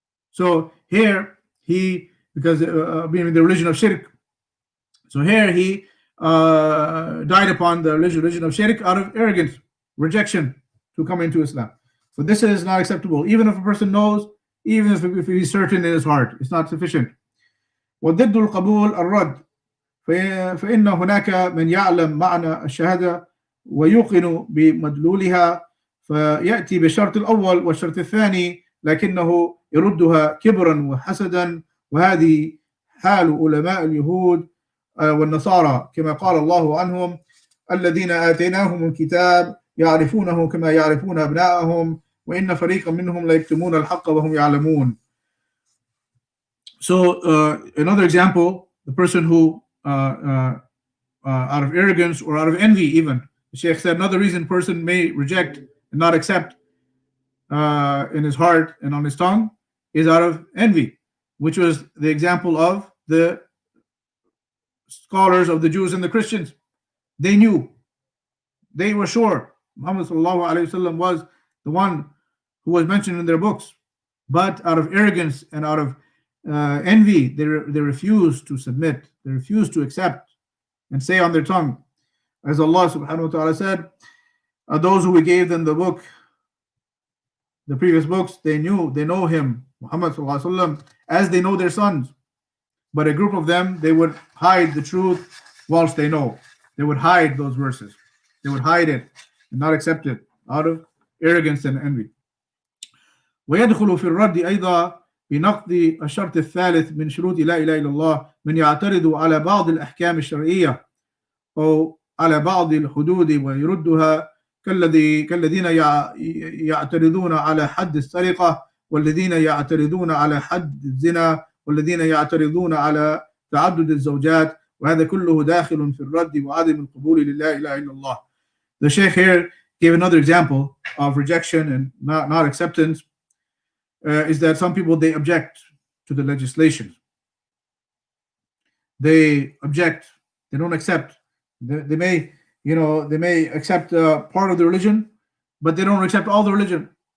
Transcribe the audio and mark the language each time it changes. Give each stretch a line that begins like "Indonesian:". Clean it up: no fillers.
English: So here because being the religion of shirk, so here he died upon the religion of shirk out of arrogance, rejection to come into Islam. So this is not acceptable, even if a person knows, even if he's certain in his heart, it's not sufficient.
Arabic: وضد القبول الرد فإن هناك من يعلم معنى الشهادة ويوقن بمدلولها فيأتي بالشرط الأول والشرط الثاني لكنه يردها كبرا وحسدا، وهذه حال علماء اليهود والنصارى كما قال الله عنهم الذين آتيناهم الكتاب يعرفونه كما يعرفون أبناءهم وإن فريقا منهم ليكتمون الحق وهم يعلمون.
English: So another example, the person who out of arrogance or out of envy, even the Shaykh said another reason person may reject and not accept in his heart and on his tongue is out of envy, which was the example of the scholars of the Jews and the Christians. They knew, they were sure Muhammad sallallahu alaihi wasallam was the one who was mentioned in their books, but out of arrogance and out of envy, they refused to submit, they refused to accept and say on their tongue, as Allah subhanahu wa ta'ala said, those who we gave them the book, the previous books, they know him, Muhammad sallallahu alaihi wasallam, as they know their sons. But a group of them, they would hide the truth whilst they know. They would hide those verses. They would hide it and not accept it out of arrogance and envy.
Arabic: ويدخل في الرد أيضا بنقض الشرط الثالث من شروط لا إله إلا الله من يعترض على بعض الأحكام الشرعية أو على بعض الحدود ويردها كالذين يعترضون على حد السرقة والذين يعترضون على حد الزنا والذين يعترضون على تعدد الزوجات وهذا كله داخل في الرد وعدم القبول لله إله إلا الله.
English: The Shaykh here gave another example of rejection and not acceptance. Is that some people, they object to the legislation. They object. They don't accept. They may accept part of the religion, but they don't accept all the religion.